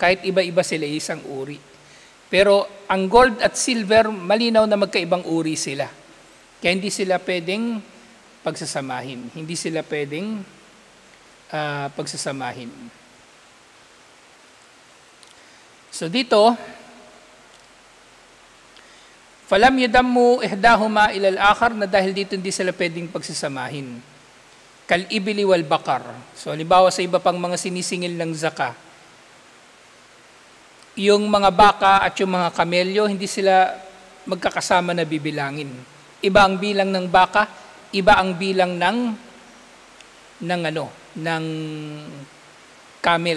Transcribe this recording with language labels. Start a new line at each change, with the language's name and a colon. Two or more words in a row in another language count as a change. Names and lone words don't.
Filipino: Kahit iba-iba sila, isang uri. Pero ang gold at silver, malinaw na magkaibang uri sila. Kaya hindi sila pwedeng pagsasamahin. Hindi sila pwedeng pagsasamahin. So dito,
Arabic: فلم يضم إحداهما إلى الآخر,
Filipino: na dahil dito hindi sila pwedeng pagsasamahin.
Arabic: كالإبل والبقر.
Filipino: So halimbawa sa iba pang mga sinisingil ng zaka, yung mga baka at yung mga kamelyo, hindi sila magkakasama na bibilangin. Iba ang bilang ng baka, iba ang bilang ng camel.